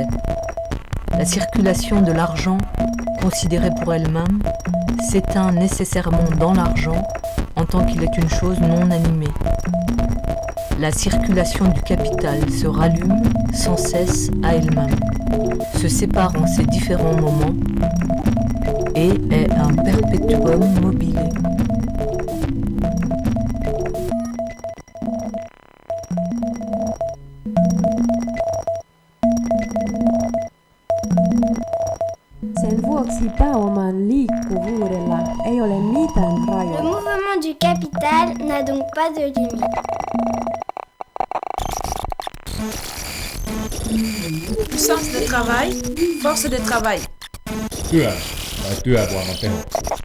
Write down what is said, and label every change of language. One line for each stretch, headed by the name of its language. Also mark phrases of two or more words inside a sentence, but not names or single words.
French: La circulation de l'argent, considérée pour elle-même, s'éteint nécessairement dans l'argent en tant qu'il est une chose non animée. La circulation du capital se rallume sans cesse à elle-même, se sépare en ses différents moments et est un perpétuum mobile.
Finnish: Sen vuoksi pääoman liikkuvuudella ei ole mitään
French: Le
Finnish: rajoja.
French: mouvement du capital n'a donc pas de limite. Puissance de travail, force de travail.
Finnish: Työn tai työvoiman tehokkuus.